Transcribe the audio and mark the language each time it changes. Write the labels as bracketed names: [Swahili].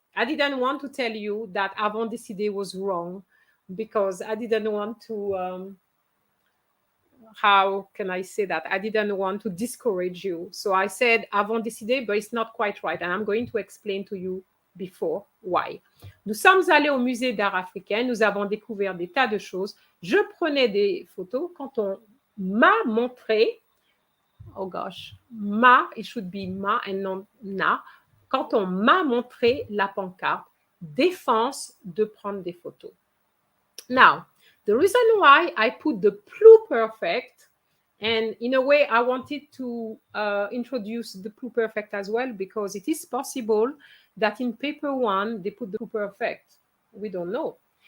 [English] I didn't want to tell you that avons décidé was wrong because I didn't want to, how can I say that? I didn't want to discourage you. So I said avons décidé, but it's not quite right. And I'm going to explain to you before why. [French] Nous sommes allés au musée d'art africain. Nous avons découvert des tas de choses. Je prenais des photos quand on m'a montré. [English] Oh gosh, it should be ma and not na. [French] Quand on m'a montré la pancarte, défense de prendre des photos. [English] Now, the reason why I put the Plu-perfect, and in a way I wanted to introduce the Plu-perfect as well, because it is possible that in paper one, they put the Plu-perfect. We don't know.